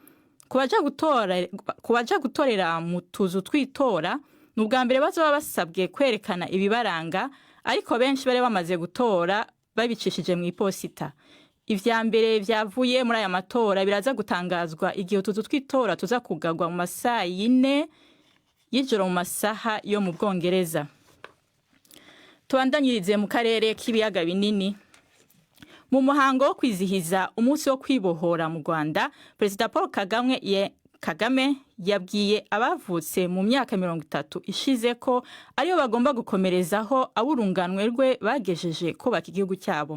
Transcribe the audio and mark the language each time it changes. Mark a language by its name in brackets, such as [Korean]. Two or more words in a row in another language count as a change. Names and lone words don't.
[Rundi] Kubaja gutorera mu tuzu twitora n'ubwa mbere bazoba basabwe kwerekana ibibaranga, ariko benshi bari bamaze gutora babicishije mu iposita. Ivya mbere vyavuye muri aya matora biraza gutangazwa igihe utuzu twitora tuza kugagwa mu masaha 4 y'ijoro mu masaha yo mu Bwongereza. Tubandanyirize mu karere k'ibiyaga binini. [Kinyarwanda] Mu muhango wo kwizihiza umunsi wo kwibohora mu Rwanda, Perezida Paul Kagame yabwiye abavutse mu myaka 30 ishize ko ariyo bagomba gukomerezaho aburunganwe rwe bagejeje kubaka igihugu cyabo.